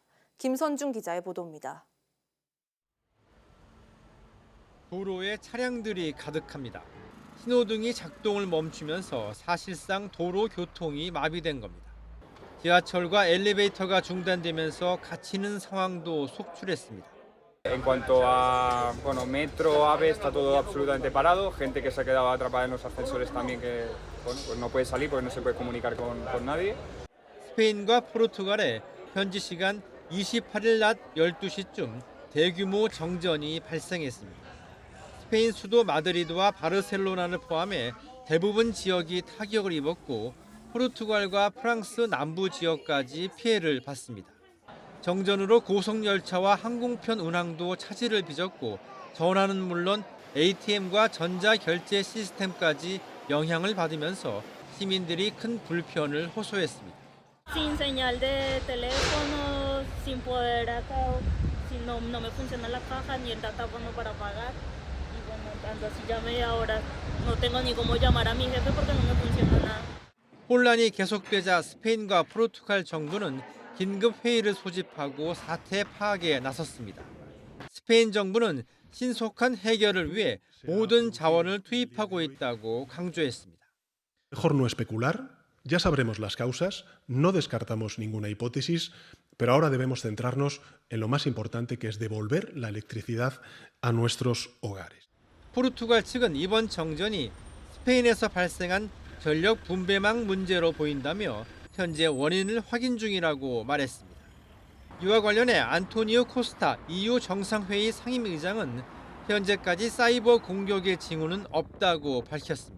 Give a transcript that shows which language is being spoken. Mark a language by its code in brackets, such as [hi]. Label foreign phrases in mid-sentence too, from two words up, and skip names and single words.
[ko] 김선중 기자의 보도입니다. 도로에 차량들이 가득합니다. 신호등이 작동을 멈추면서 사실상 도로 교통이 마비된 겁니다. 지하철과 엘리베이터가 중단되면서 갇히는 상황도 속출했습니다. [es] En cuanto a metro, AVE, está todo absolutamente parado. Gente que se ha quedado atrapada en los ascensores también que pues no puede salir porque no se puede comunicar con nadie. [ko] 스페인과 포르투갈에 현지 시간 28일 낮 12시쯤 대규모 정전이 발생했습니다. 스페인 수도 마드리드와 바르셀로나를 포함해 대부분 지역이 타격을 입었고 포르투갈과 프랑스 남부 지역까지 피해를 봤습니다. 정전으로 고속열차와 항공편 운항도 차질을 빚었고 전화는 물론 ATM과 전자결제 시스템까지 영향을 받으면서 시민들이 큰 불편을 호소했습니다. [es] Sin señal de teléfono, sin poder acá, si no me funciona la caja ni el datáfono para pagar. Y bueno, tanto así ya media hora no tengo ni cómo llamar a mi jefe porque no me funciona nada. [ko] 혼란이 계속되자 스페인과 포르투갈 정부는 긴급 회의를 소집하고 사태 파악에 나섰습니다. 스페인 정부는 신속한 해결을 위해 모든 자원을 투입하고 있다고 강조했습니다. [es] Mejor no especular, ya sabremos las causas, no descartamos ninguna hipótesis, pero ahora debemos centrarnos en lo más importante que es devolver la electricidad a nuestros hogares. [ko] 포르투갈 측은 이번 정전이 스페인에서 발생한 전력 분배망 문제로 보인다며 현재 원인을 확인 중이라고 말했습니다. 이와 관련해 안토니오 코스타 EU 정상회의 상임의장은 현재까지 사이버 공격의 징후는 없다고 밝혔습니다.